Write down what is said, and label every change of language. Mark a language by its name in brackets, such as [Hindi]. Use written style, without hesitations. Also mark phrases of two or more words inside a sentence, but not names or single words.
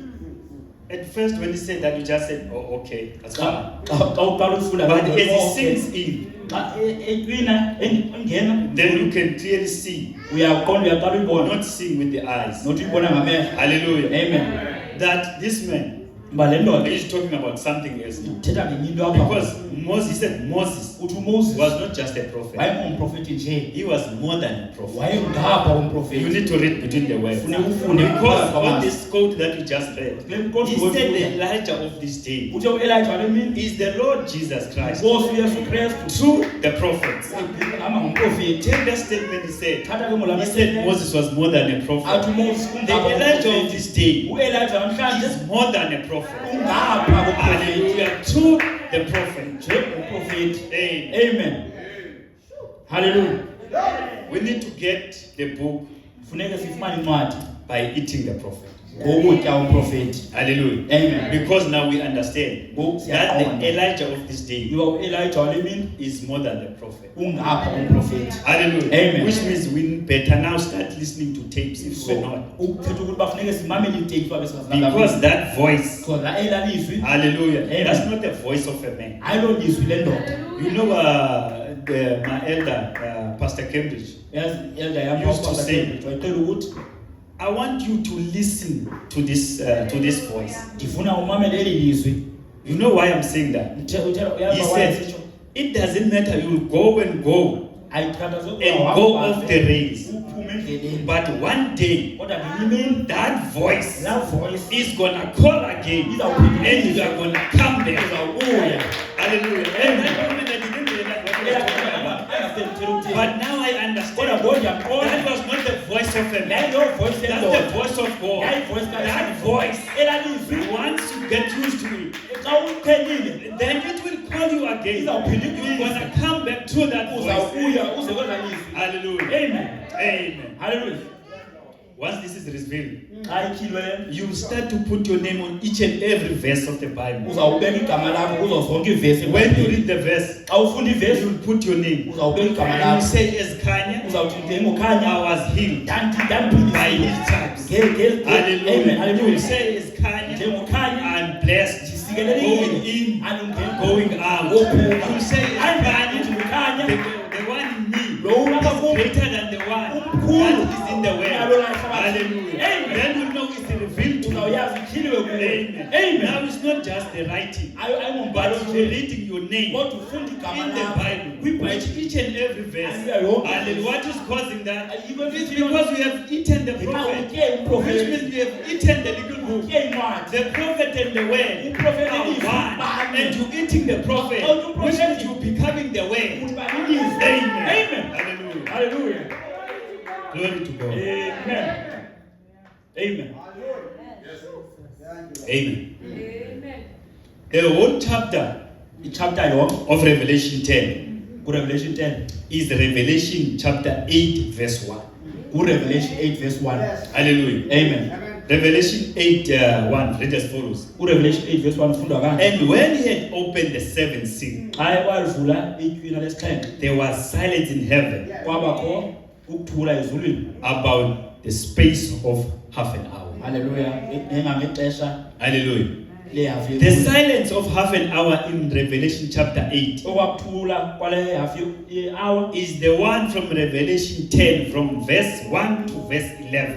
[English] At first, when he said that, you just said, oh, okay, that's fine. [Xhosa] Xa uqala ufunda [English] But [Xhosa] loo [English] as [Xhosa] nto, [English] he sinks in, [Xhosa] xa eqina engena, [English] then you can clearly see, [Xhosa] uyaqonda uyaqala uyibona. [English] not seeing with the eyes. [Xhosa] Nothi uyibona ngamehlo. [English] Hallelujah. Amen. That this man [Xhosa] Uba le ndoda [English] is talking about something else now. [Xhosa] uthetha ngenye into apha. [English] Because Moses, he said Moses [Xhosa] Uthi uMoses [English] was not just a prophet. [Xhosa] wayengumprofethi nje. [English] He was more than a prophet. [Xhosa] Wayengapha [English] You [Xhosa] komprofethi. [English] need to read between the words. [Xhosa] Funeka ufunde [English] Because [Xhosa] phakathi [English] on [Xhosa] kwamazwi. [English] this quote that you just read, he said the Elijah of this day [Xhosa] Uthe uElijah wale mini [English] is the Lord Jesus Christ [Xhosa] Nkosi uYesu Kristu [English] through the prophets. [Xhosa] ama ngumprofethi. [English] Take that statement he said. [Xhosa] Thatha ke ngola [English] He said Moses was more than a [Xhosa] athi [English] prophet. [Xhosa] uMoses [English] The Elijah of this day [Xhosa] uElijah namhlanje [English] is more than a prophet. [Xhosa] ungapha komprofethi. [English] Hallelujah. To the prophet. [Xhosa] Nje umprofethi. [English] Amen. Amen. Hallelujah. We need to get the book [Xhosa] Funeka sifumane incwadi [English] by eating the prophet. [Xhosa] ngokutya umprofethi. [English] Hallelujah. Amen. Because now we understand [Xhosa] Ngoku [English] that the [Xhosa] siyaqonda [English] Elijah of this day [Xhosa] uba uElijah wale mini [English] is more than the prophet. [Xhosa] ungapha komprofethi. [English] Hallelujah. Amen. Which means we better now start listening to tapes if we're So not. [Xhosa] ukuthetha ukuthi bafuneka simamele iiteksi babe singazinanga. [English] Because that voice, [Xhosa] Because la elalizwi [English] hallelujah, Amen. that's not the voice of a man. [Xhosa] ayilo lizwi lendoda. [English] You know, my elder, Pastor Cambridge, [Xhosa] Yazi elder yam [English] Used to say. [Xhosa] wayecela ukuthi [English] I want you to listen to this voice. [Xhosa] ndifuna umamele eli lizwi. [English] You know why I'm saying that? He said, it doesn't matter, you'll go and go [Xhosa] ayikhathaza [English] and go off the rails. [Xhosa] uphume endleleni. [English] But one day, [Xhosa] Kodwa ngenye imini [English] that voice [Xhosa] laa voice [English] is gonna call again, and you are gonna come back. [Xhosa] izawubuya. [English] Hallelujah. And that moment I didn't realize what he was talking about. But now I understand that was not the voice of a man. That's the voice of God. That voice, once you get used to it, then it will call you again. You're gonna come back to that voice. Hallelujah. Amen. Amen. Hallelujah. Once this is revealed, [Xhosa] Xa ityhilweyo [English] you start to put your name on each and every verse of the Bible. [Xhosa] uzawubeka igama lakho kuzo zonke iivesi. [English] When you read the verse, [Xhosa] xa ufunda ivesi [English] you will put your name. [Xhosa] uzawubeka igama [English] You [Xhosa] lakho. [English] say, as Kanye, [Xhosa] Uzawuthi njengokhanya [English] I was healed by [Xhosa] ndandiphilisile. [English] his stripes. Amen. Hallelujah. You Hallelujah. say, as Kanye, [Xhosa] Njengokhanya [English] I'm blessed. Going [Xhosa] ndisikelelekile. [English] in, [Xhosa] Andungekho. [English] going out. [Xhosa] Wophuma. [English] You say, as Kanye, [Xhosa] Njengokhanya [English] the one in me [Xhosa] lo ulapha [English] is [Xhosa] kum [English] greater than the one [Xhosa] Umkhulu. [English] that is in the [Xhosa] Nalo [English] world. [Xhosa] la ehlabathini. [English] Hallelujah. Amen. Then you know it's revealed to you. [Xhosa] uzawuyazi ityhiliwe kuwe. [English] Amen. Amen. Now it's not just the writing, [Xhosa] ayingumbhalo [English] but you're [Xhosa] nje [English] reading your name [Xhosa] kodwa ufunda igama [English] in the [Xhosa] lakho [English] Bible, [Xhosa] kwibhayibheli. [English] which each and every verse. Hallelujah. Hallelujah. What is causing that? Even It's if you because we have eaten the [Xhosa] Ngenxa [English] prophet, [Xhosa] utye [English] which [Xhosa] uprofeti, [English] means we have eaten the little book. [Xhosa] utye incwadi. [English] The prophet and the word [Xhosa] Uprofeti [English] are [Xhosa] ilizwi [English] one, [Xhosa] banye. [English] and you eating the prophet, Oh, you which means prophet. you becoming the word. [Xhosa] Uba lilizwi. [English] Amen. Amen. Hallelujah. Hallelujah. Glory to God. Amen. Amen. Amen. The whole chapter [Xhosa] Ichapter yonke [English] of Revelation 10 [Xhosa] kuRevelation 10 [English] is Revelation chapter 8 verse 1. [Xhosa] kuRevelation 8 verse 1. [English] Hallelujah. Amen. Revelation 8 1 read as follows. [Xhosa] kuRevelation 8 verse 1 kufundwa kanje. [English] And when he had opened the seventh seal, [Xhosa] Xa ekwalivula itywina lesixhenxe [English] there was silence in heaven [Xhosa] kwabakho ukuthula ezulwini. [English] about the space of half an hour. [Xhosa] Hallelujah. Ngexesha Hallelujah. lehafu [English] The [Xhosa] yemini. [English] silence of half an hour in Revelation chapter 8 [Xhosa] Okwakuthula kwale hafu ye-hour [English] is the one from Revelation 10 from verse 1 to verse 11.